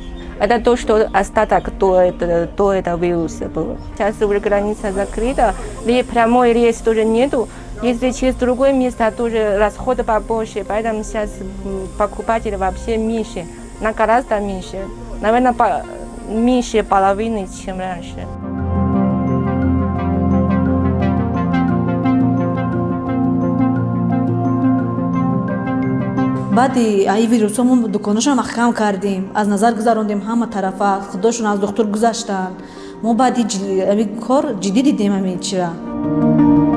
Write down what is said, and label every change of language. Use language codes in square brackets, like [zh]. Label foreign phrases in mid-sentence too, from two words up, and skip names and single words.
[ru] Это то, что остаток до этого вируса было. Сейчас уже граница закрыта, прямой рейс тоже нету. Если через другое место, тоже расходы побольше, поэтому сейчас покупатели вообще меньше, гораздо меньше. Наверное, меньше половины, чем раньше. [tg] баъди ай вирусҳомон дуконашон ахкам кардем, аз назар гузарондем ҳама тарафа, худошон аз духтур гузаштанд. Мо баъди кор ҷиддӣ дидем ами чира.